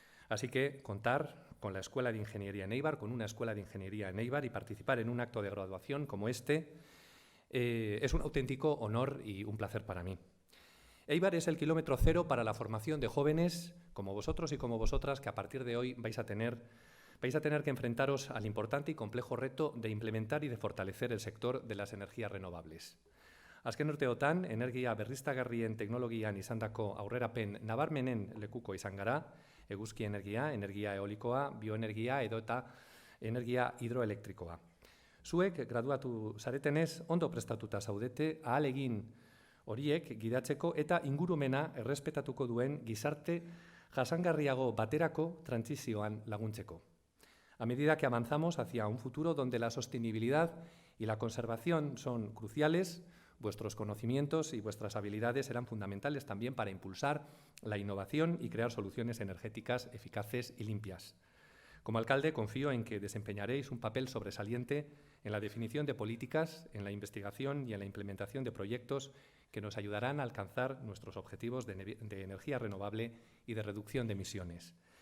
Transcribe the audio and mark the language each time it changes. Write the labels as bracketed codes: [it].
[es] Así que contar con la Escuela de Ingeniería en Eibar, con una Escuela de Ingeniería en Eibar y participar en un acto de graduación como este es un auténtico honor y un placer para mí. Eibar es el kilómetro cero para la formación de jóvenes como vosotros y como vosotras que a partir de hoy vais a tener que enfrentaros al importante y complejo reto de implementar y de fortalecer el sector de las energías renovables. [eu] Azken urteotan, energia berriztagarrien teknologian izandako aurrerapen nabarmenen lekuko izan gara, eguzki energia, energia eolikoa, bioenergia edo eta energia hidroelektrikoa. Zuek graduatu zaretenez ondo prestatuta zaudete ahalegin horiek gidatzeko eta ingurumena errespetatuko duen gizarte jasangarriago baterako trantsizioan laguntzeko. [es] A medida que avanzamos hacia un futuro donde la sostenibilidad y la conservación son cruciales, vuestros conocimientos y vuestras habilidades serán fundamentales también para impulsar la innovación y crear soluciones energéticas eficaces y limpias. Como alcalde, confío en que desempeñaréis un papel sobresaliente en la definición de políticas, en la investigación y en la implementación de proyectos que nos ayudarán a alcanzar nuestros objetivos de energía renovable y de reducción de emisiones.